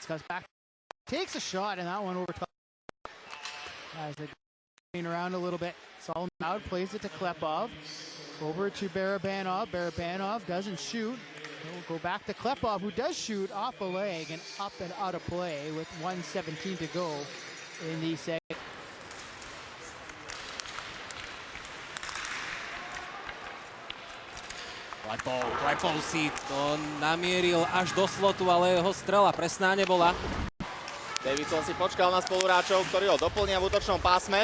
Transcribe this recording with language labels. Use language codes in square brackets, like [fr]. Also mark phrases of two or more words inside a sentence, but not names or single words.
[en] Comes back, takes a shot, and that one over top. As they go around a little bit, Solomon out, plays it to Klepov. Over to Barabanov. Barabanov doesn't shoot. We'll go back to Klepov, who does shoot off a leg and up and out of play with 1:17 to go in the second. [sk] Klepov si to namieril až do slotu, ale jeho strela presná nebola. Davidson si počkal na spoluhráčov, ktorí ho doplnia v útočnom pásme.